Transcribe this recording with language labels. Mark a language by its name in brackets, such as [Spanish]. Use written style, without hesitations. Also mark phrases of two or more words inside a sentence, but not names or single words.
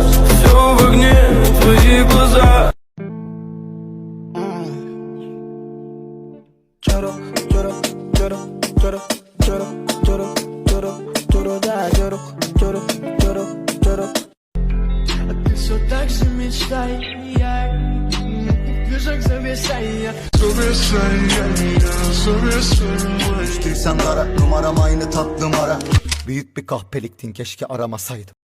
[Russian] Все в огне, твои глаза. Ты все так же мечтай, [Turkish] Düşük seviyeseye Düştüysen dara, numaram aynı tatlım ara. Büyük bir kahpeliktin, keşke aramasaydım.